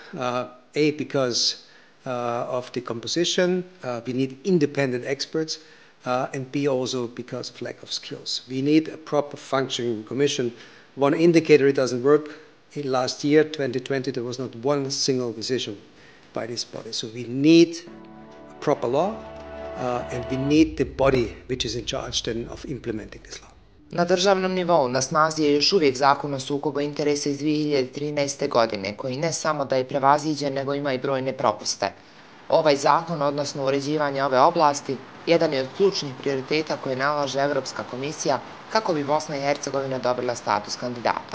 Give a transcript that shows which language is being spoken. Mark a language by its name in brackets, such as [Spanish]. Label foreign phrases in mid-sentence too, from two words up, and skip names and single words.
[English] Because of the composition, we need independent experts, and B, also because of lack of skills. We need a proper functioning commission. One indicator it doesn't work. In last year, 2020, there was not one single decision by this body. So we need a proper law, and we need the body which is in charge then of implementing this law. [Bosnian] Na državnom nivou na snazi je još uvijek zakon o sukobu interesa iz 2013. godine, koji ne samo da je prevaziđen, nego ima i brojne propuste. Ovaj zakon, odnosno uređivanje ove oblasti, jedan je od ključnih prioriteta koje nalaže Evropska komisija kako bi Bosna i Hercegovina dobila status kandidata.